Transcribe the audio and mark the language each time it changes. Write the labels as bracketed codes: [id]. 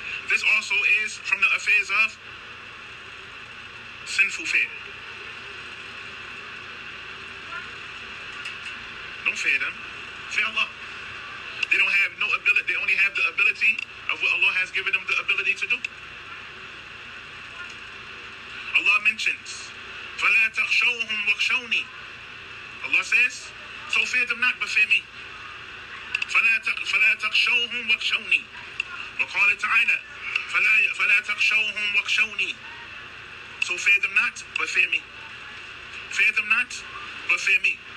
[en] This also is from the affairs of sinful fear. Don't fear them. Fear Allah. They don't have no ability. They only have the ability of what Allah has given them the ability to do. Allah mentions, [ar] فَلَا تَخْشَوْهُمْ وَخْشَوْنِي. [en] Allah says, so fear them not, but fear me. [ar] فَلَا تَخْشَوْهُمْ وَخْشَوْنِي. وَقَالَ تَعَالَى فَلَا تَخْشَوْهُمْ وَخْشَوْنِي. [en] So fear them not, but fear me. Fear them not, but fear me.